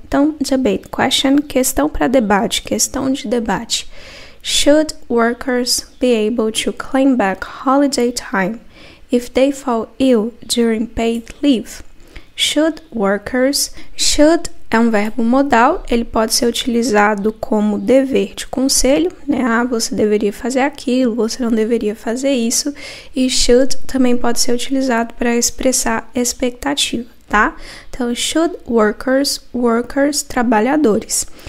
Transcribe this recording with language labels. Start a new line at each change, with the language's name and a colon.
Portuguese: Então,
English: debate question,
Portuguese: questão para debate, questão de debate.
English: Should workers be able to claim back holiday time if they fall ill during paid leave? Should workers.
Portuguese: Should é um verbo modal, ele pode ser utilizado como dever de conselho, né? Ah, você deveria fazer aquilo, você não deveria fazer isso. E should também pode ser utilizado para expressar expectativa, tá? Então, should workers, workers, trabalhadores.